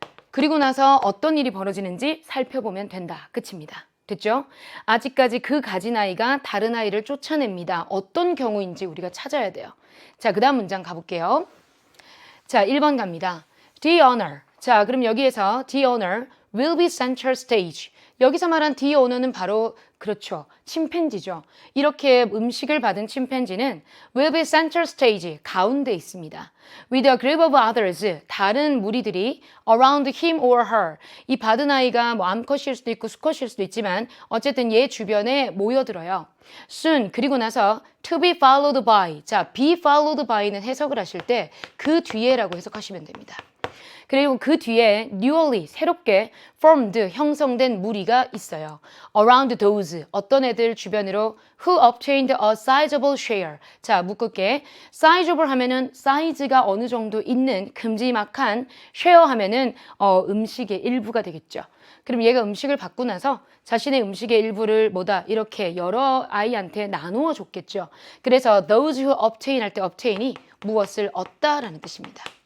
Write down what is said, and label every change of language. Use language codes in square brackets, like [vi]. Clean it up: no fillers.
[ko] 그리고 나서 어떤 일이 벌어지는지 살펴보면 된다. 끝입니다. 됐죠? 아직까지 그 가진 아이가 다른 아이를 쫓아냅니다. 어떤 경우인지 우리가 찾아야 돼요. 자, 그 다음 문장 가볼게요. 자, 1번 갑니다. [en] The owner. [ko] 자, 그럼 여기에서 [en] the owner will be center stage. [ko] 여기서 말한 the owner는 바로 그렇죠. 침팬지죠. 이렇게 음식을 받은 침팬지는 [en] will be center stage, [ko] 가운데 있습니다. [en] With a group of others, [ko] 다른 무리들이 [en] around him or her. [ko] 이 받은 아이가 뭐 암컷일 수도 있고 수컷일 수도 있지만 어쨌든 얘 주변에 모여들어요. [en] soon, [ko] 그리고 나서 [en] to be followed by. [ko] 자, [en] be followed by [ko] 는 해석을 하실 때 그 뒤에라고 해석하시면 됩니다. 그리고 그 뒤에 newly, 새롭게 formed, 형성된 무리가 있어요. [en] around those, [ko] 어떤 애들 주변으로 [en] who obtained a sizable share. [ko] 자, 묶을게. sizable 하면은 사이즈가 어느 정도 있는 큼지막한, share 하면은 음식의 일부가 되겠죠. 그럼 얘가 음식을 받고 나서 자신의 음식의 일부를 뭐다 이렇게 여러 아이한테 나누어 줬겠죠. 그래서 [en] those who obtain [ko] 할 때 obtain이 무엇을 얻다라는 뜻입니다.